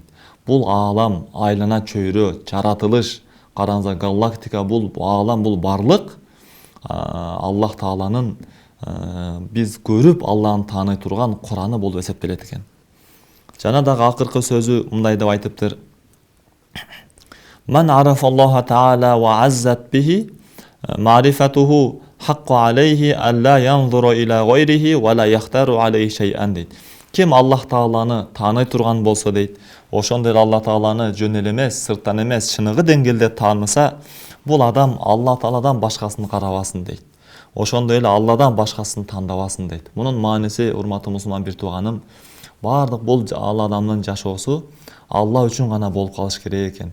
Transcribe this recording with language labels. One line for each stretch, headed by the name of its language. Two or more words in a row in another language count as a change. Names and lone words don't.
Kyrgyz: Бул аалам, айлана чөйрө, жаратылыш, караңыздар, галактика, бул аалам, бул барлык Аллах Тааланын биз көрүп Алланы тааный турган Кураны болуп эсептелет экен. Жана дагы акыркы сөзү мындай деп айтыптыр.
Arabic: من عرف الله تعالى وعزت به معرفته حق عليه ألا ينظر إلى غيره ولا يختار عليه شيئا дейт.
Kyrgyz: Ким Аллах Тааланы тааный турган болсо дейт, ошондой Аллах Тааланы жөн эле эмес, сырттан эмес, чыныгы деңгээлде тааныса, бул адам Аллах Тааладан башкасын карабасын дейт. Ошондой эле Алладан башкасын тандабасын дейт. Мунун мааниси, урматтуу мусулман бир тууганым, бардык бул адамдын жашоосу Алла үчүн гана болуп калыш керек экен.